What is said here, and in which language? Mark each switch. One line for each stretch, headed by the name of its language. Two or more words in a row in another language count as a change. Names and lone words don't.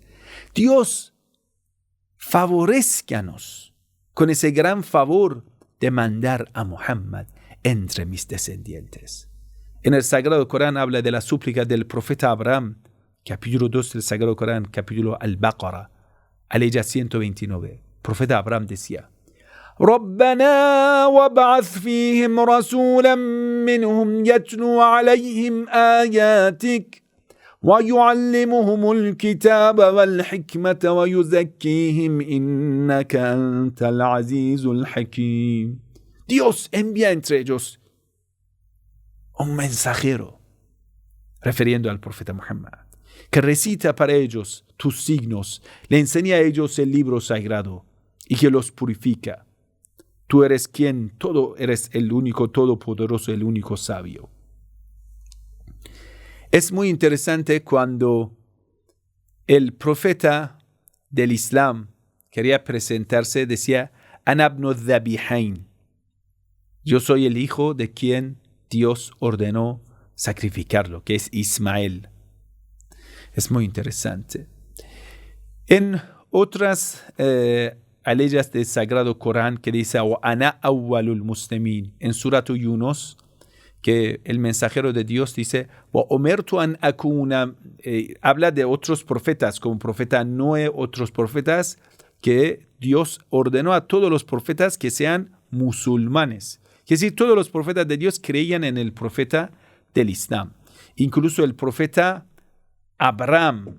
Spanish: Dios, favorezcanos con ese gran favor de mandar a Muhammad entre mis descendientes. En el Sagrado Corán habla de la súplica del profeta Abraham, capítulo 2 del Sagrado Corán, capítulo Al-Baqarah, aleya 129. Profeta Abraham decía:
Arabic: ربنا وابعث فيهم رسولا منهم يتلو عليهم آياتك ويعلمهم الكتاب والحكمة ويزكيهم إنك أنت العزيز الحكيم.
Spanish: Dios envía entre ellos un mensajero, refiriendo al profeta Muhammad, que recita para ellos tus signos, le enseña a ellos el libro sagrado y que los purifica. Tú eres quien todo, eres el único todopoderoso, el único sabio. Es muy interesante cuando el profeta del Islam quería presentarse, decía:
Arabic: أنا ابن الذبيحين.
Spanish: Yo soy el hijo de quien Dios ordenó sacrificarlo, que es Ismael. Es muy interesante. En otras aleyas del Sagrado Corán que dice:
Arabic: "وأنا أول المسلمين", en Surat Yunus,
Spanish: que el mensajero de Dios dice:
Arabic: "وأمرت أن أكون",
Spanish: habla de otros profetas, como profeta Noé, otros profetas, que Dios ordenó a todos los profetas que sean musulmanes. Es decir, todos los profetas de Dios creían en el profeta del Islam. Incluso el profeta Abraham.